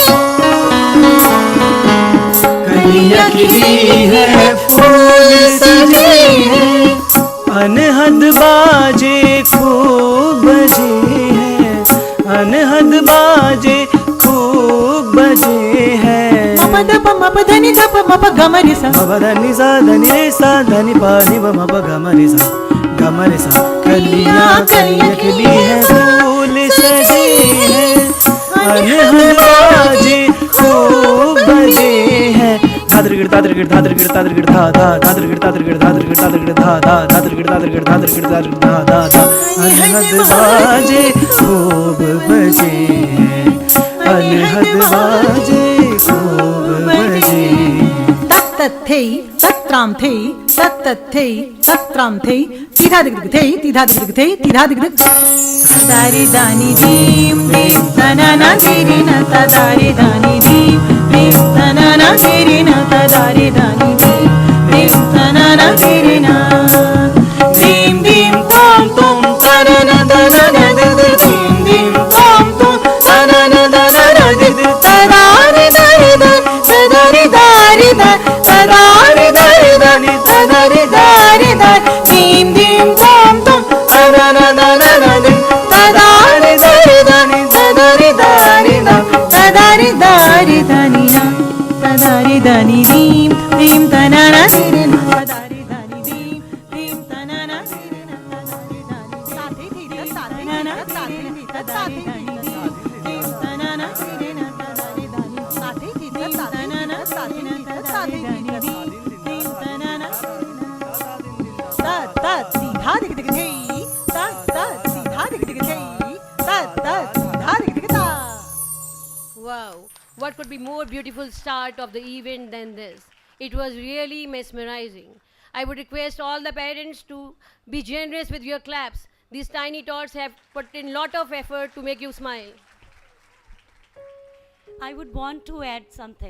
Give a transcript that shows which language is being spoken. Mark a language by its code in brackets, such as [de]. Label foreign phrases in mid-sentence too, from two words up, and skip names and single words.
[hi] कलियां खिली हैं, फूल सजे हैं, अनहद बाजे खूब बजे बजे हैं। मप दप मप धनि धप मप गम रे सा। मप धनि सा धनि रे सा धनि पा नि प मप गम रे सा गम रे सा। कलियां कलियां खिली है फूल सजे हैं, अनहद बाजे खूब बजे हैं। धादर गिर धादर गिर धादर गिर धादर गिर धा धा धादर गिर धादर गिर धादर गिर धादर गिर धा धा धादर गिर धादर गिर धादर गिर धादर गिर धा धा धा। अनहद बाजे खूब बजे हैं, अनहद बाजे खूब बजे। तत्तथै तत्राम थै तत्तथै तत्राम थै तिधा दिग दिग थै तिधा दिग दिग थै तिधा दिग दिग। दारी दानी दीम दीम तनाना तेरी न तदारी दानी दीम दीम तनाना तेरी न तदारी दानी दीम दीम तनाना तेरी न। दीम दीम तोम तोम तनाना तनाना दिग दिग दीम दीम तोम तोम तनाना तनाना दिग दिग। तदारी दारी दारी तदारी दारी दारी तदारी दारी दारी तदारी दारी दारी। दीम दीम तोम तोम तनाना तनाना दिग तदारी दारी दारी तदारी दारी दारी तदारी दारी दानी ना तदारी दानी दीम दीम तनाना तेरे ना तदारी दानी दीम दीम तनाना तेरे ना तदारी दानी साथे तेरे साथे ना साथे तदारी दानी दीम दीम तनाना तेरे ना तदारी दानी साथे तेरे साथे ना साथे तदारी दानी दीम दीम तनाना ता ता सीधा दिख दिख थे ता ता सीधा दिख दिख थे ता ता सीधा दिख दिख ता। [en] Wow, what could be more beautiful start of the event than this? It was really mesmerizing. I would request all the parents to be generous with your claps. These tiny tots have put in lot of effort to make you smile. I would want to add something.